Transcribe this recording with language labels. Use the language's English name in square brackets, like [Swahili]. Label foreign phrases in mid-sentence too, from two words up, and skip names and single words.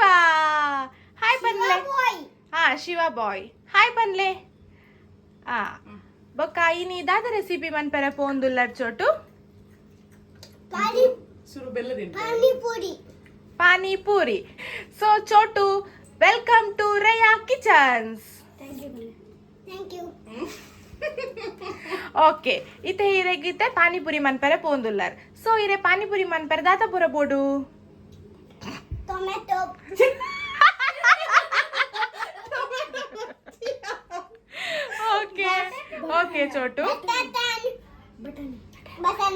[Tulu] ಹಾಯ್ ಬನ್ಲೆ. ಹಾ ಶಿವ ಬಾಯ್. ಹಾಯ್ ಬನ್ಲೆ. ಆ ಬೊಕ್ಕ ಇನಿ ದಾದ ರೆಸಿಪಿ ಮನ್ಪೆರೆ ಪೋಂದುಲ್ಲರ್ ಚೋಟು. ಪಾನಿಪುರಿ. [English] So Chotu welcome to Rhea Kitchens. Thank you. [Tulu] ಓಕೆ ಇತ್ತೆ ಹಿರೆಗಿತ್ತೆ ಪಾನಿಪುರಿ ಮನ್ಪೆರೆ ಪೋಂದುಲ್ಲರ್. ಸೊ ಇರೆ ಪಾನಿಪುರಿ ಮನ್ಪೆರೆ ದಾತ ಪುರ ಬೋಡು. Tomato. ಓಕೆ ಓಕೆ ಚೋಟು. Batani.